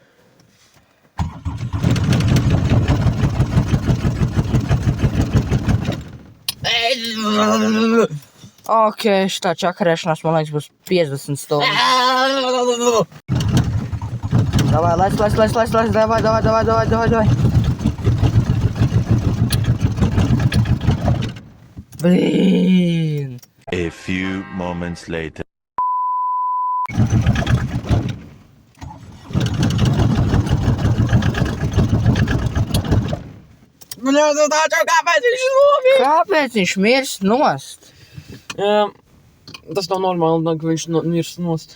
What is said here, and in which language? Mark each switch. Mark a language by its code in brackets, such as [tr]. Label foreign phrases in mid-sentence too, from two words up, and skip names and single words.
[lv] Ok, šitā čakarēšanās, man liekas, būs 50 stundas. Davai, lec, davai. Blīn. [en] A few moments later. [lv] Kāpēc viņš nomira? Kāpēc viņš mirst nost? Tas nav normāli, ka viņš mirst nost.